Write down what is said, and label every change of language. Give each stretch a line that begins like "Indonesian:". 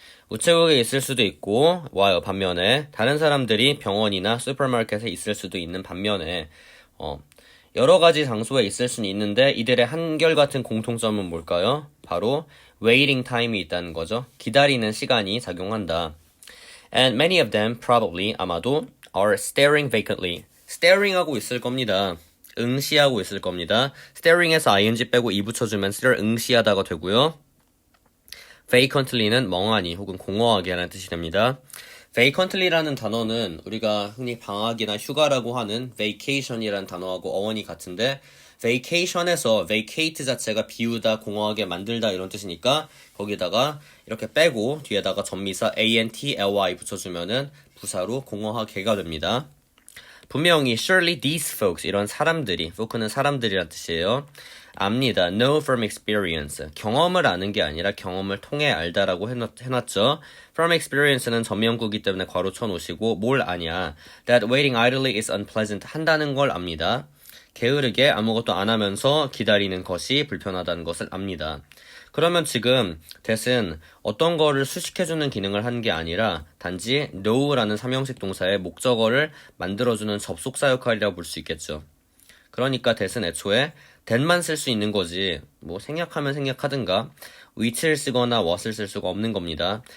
Korean: 우체국에 있을 수도 있고, 와요. 반면에 다른 사람들이 병원이나 슈퍼마켓에 있을 수도 있는 반면에 여러 가지 장소에 있을 수는 있는데 이들의 한결같은 공통점은 뭘까요? 바로 waiting time이 있다는 거죠. 기다리는 시간이 작용한다.
English: And many of them probably,
Korean: 아마도
English: are staring vacantly.
Korean: staring 하고 있을 겁니다. 응시하고 있을 겁니다. staring에서 ing 빼고 이 붙여주면 stare 응시하다가 되고요. vacantly는 멍하니 혹은 공허하게 하는 뜻이 됩니다. vacantly라는 단어는 우리가 흔히 방학이나 휴가라고 하는 vacation이라는 단어하고 어원이 같은데, vacation에서 vacate 자체가 비우다, 공허하게 만들다 이런 뜻이니까 거기다가 이렇게 빼고 뒤에다가 전미사 antly 붙여주면은 부사로 공허하게가 됩니다. 분명히
English: surely these folks,
Korean: 이런 사람들이, folk는 사람들이란 뜻이에요. 압니다.
English: know from experience.
Korean: 경험을 아는 게 아니라 경험을 통해 알다라고 해놨죠. from experience는 전면구기 때문에 괄호 쳐놓으시고 뭘 아냐.
English: that waiting idly is unpleasant
Korean: 한다는 걸 압니다. 게으르게 아무것도 안 하면서 기다리는 것이 불편하다는 것을 압니다. 그러면 지금 that은 어떤 거를 수식해주는 기능을 한 게 아니라 단지 know라는 삼형식 동사의 목적어를 만들어주는 접속사 역할이라고 볼 수 있겠죠. 그러니까 that은 애초에 that만 쓸 수 있는 거지, 뭐 생략하면 생략하든가 which를 쓰거나 what을 쓸 수가 없는 겁니다.